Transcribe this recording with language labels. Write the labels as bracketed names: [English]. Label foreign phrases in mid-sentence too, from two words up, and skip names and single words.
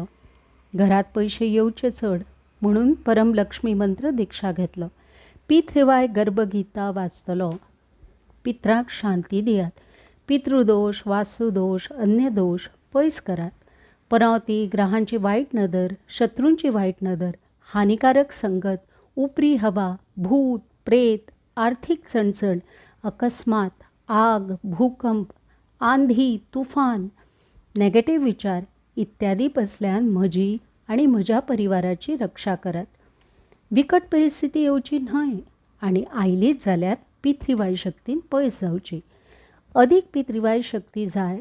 [Konkani] घरात पैसे येवचे चड म्हणून परम लक्ष्मी मंत्र दीक्षा घेतलो. पी3वाय गर्भगीता वाचतलो. पित्रांक शांती दियात. पितृदोष, वास्तुदोष, अन्य दोष पयस करात. परावती, ग्रहांची वायट नदर, शत्रूंची वायट नदर, हानिकारक संगत, उपरी हवा, भूत, प्रेत, आर्थिक चणचण, अकस्मात, आग, भूकंप, आंधी, तुफान, नेगेटिव्ह विचार इत्यादी पसल्यान म्हजी आणि म्हज्या परिवाराची रक्षा करात. विकट परिस्थिती येवची न्हय आनी आयलीच जाल्यार पी3वाय शक्तीन पयस जावची. अदीक पी3वाय शक्ती जाय.